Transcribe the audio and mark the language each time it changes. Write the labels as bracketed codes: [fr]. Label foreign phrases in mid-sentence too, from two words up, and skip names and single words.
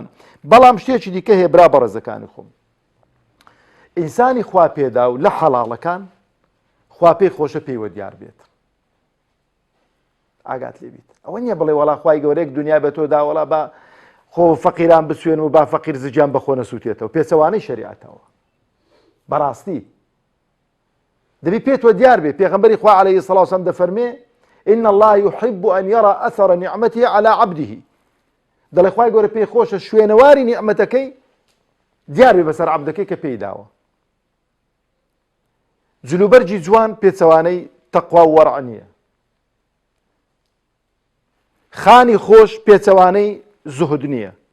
[ckb] بەڵام شتێکی دیکە هەیە برا بەڕێزەکانی خۆم ئینسانی خوا پێدا و لە حەڵاڵەکان خوا پێی خۆشە پێیوە دیار بێت ئاگات لێبیت. ئەوە نییە بڵێ وەڵا خوای گەورەیەک دنیا بە تۆ دا وەڵا با خۆ فەقیران بسوێن و با فەقیر زجیان بەخۆ نەسووتێتەوە پێچەوانەی شەریعەتەوە بەڕاستی دەبی پێتوە دیار بێ. پێغەمبەری خوا عەلەیهی سەڵات وەسەلام دەفەرمێ [ar] إن الله يحب أن يرى أثر نعمته على عبده [ckb] دەڵێ خوای گەورە پێی خۆشە شوێنەواری نیعمەتەکەی دیار بێ بەسەر عەبدەکەی کە پێی داوە. جلوبەرجی جوان پێچەوانەی تەقوا و وەڕع نییە. خانی خۆش پێچەوانەی زوهد نییە.